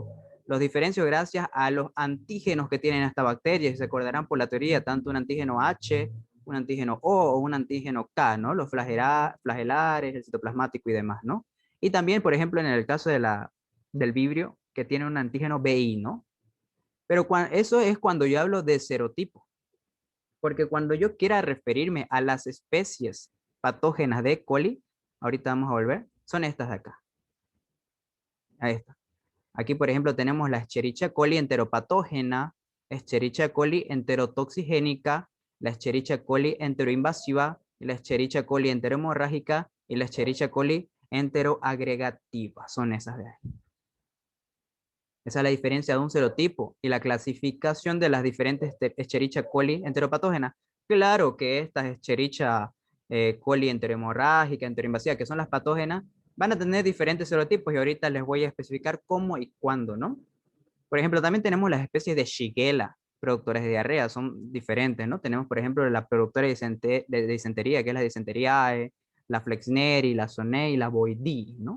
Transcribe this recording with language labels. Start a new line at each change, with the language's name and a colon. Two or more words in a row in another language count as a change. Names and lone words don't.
Spanish: Los diferencio gracias a los antígenos que tienen esta bacteria, y se acordarán por la teoría, tanto un antígeno H, un antígeno O o un antígeno K, ¿no? Los flagelares, el citoplasmático y demás, ¿no? Y también, por ejemplo, en el caso del vibrio, que tiene un antígeno BI, ¿no? Pero eso es cuando yo hablo de serotipo, porque cuando yo quiera referirme a las especies patógenas de E. coli, ahorita vamos a volver, son estas de acá. Ahí está. Aquí, por ejemplo, tenemos la Escherichia coli enteropatógena, Escherichia coli enterotoxigénica, la Escherichia coli enteroinvasiva, la Escherichia coli enterohemorrágica y la Escherichia coli enteroagregativa. Son esas de ahí. Esa es la diferencia de un serotipo y la clasificación de las diferentes Escherichia coli enteropatógenas. Claro que estas Escherichia coli enterohemorrágica, enteroinvasiva, que son las patógenas, van a tener diferentes serotipos y ahorita les voy a especificar cómo y cuándo, ¿no? Por ejemplo, también tenemos las especies de Shigella, productores de diarrea, son diferentes, ¿no? Tenemos, por ejemplo, la productora de disentería, que es la Dysenteriae, la Flexneri, la Sonei, la Boydii, ¿no?